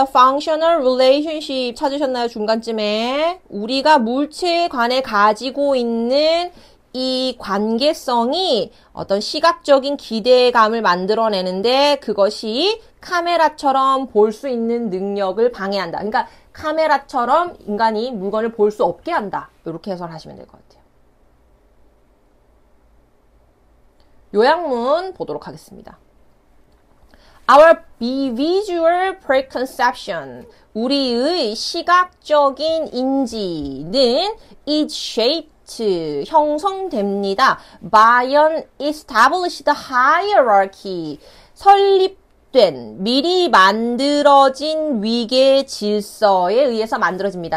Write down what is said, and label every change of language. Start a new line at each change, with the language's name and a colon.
English: The functional relationship
Korean: 찾으셨나요? 중간쯤에. 우리가 물체에 관해 가지고 있는 이 관계성이 어떤 시각적인 기대감을 만들어내는데 그것이 카메라처럼 볼 수 있는 능력을 방해한다. 그러니까 카메라처럼 인간이 물건을 볼 수 없게 한다. 이렇게 해석하시면 될 것 같아요. 요약문 보도록 하겠습니다.
English: Our visual preconception,
Korean: 우리의 시각적인 인지는
English: is shaped,
Korean: 형성됩니다.
English: by an established hierarchy,
Korean: 설립된, 미리 만들어진 위계 질서에 의해서 만들어집니다.